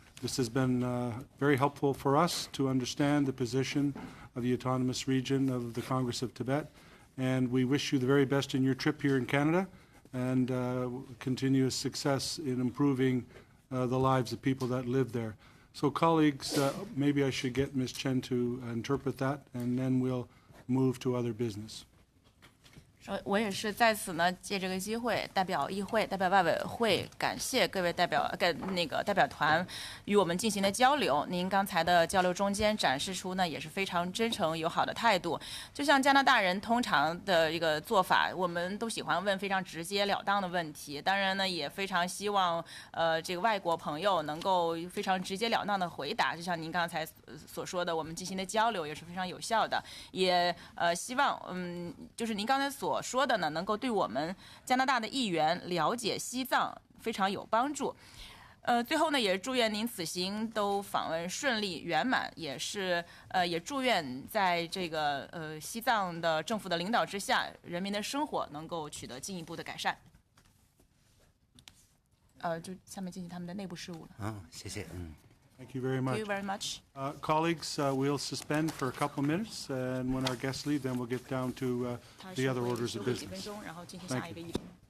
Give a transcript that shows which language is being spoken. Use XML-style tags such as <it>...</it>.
<en>This has been very helpful for us to understand the position of the Autonomous Region of the Congress of Tibet, and we wish you the very best in your trip here in Canada, and continuous success in improving the lives of people that live there. So colleagues, maybe I should get Ms. Chen to interpret that, and then we'll move to other business.</en> <zh>我也是在此呢，借这个机会，代表议会、代表外委会，感谢各位代表代表团与我们进行的交流。您刚才的交流中间展示出呢，也是非常真诚友好的态度。就像加拿大人通常的一个做法，我们都喜欢问非常直截了当的问题。当然呢，也非常希望这个外国朋友能够非常直截了当的回答。就像您刚才所说的，我们进行的交流也是非常有效的。也希望就是您刚才所说的呢，能够对我们加拿大的议员了解西藏非常有帮助。最后呢，也祝愿您此行都访问顺利圆满，也祝愿在这个西藏的政府的领导之下，人民的生活能够取得进一步的改善。就下面进行他们的内部事务了。谢谢。</zh> <en>Thank you very much. Thank you very much. Colleagues, we'll suspend for a couple of minutes, and when our guests leave, then we'll get down to the other orders of business.</en> <zh>然后进行下一个议程。</zh>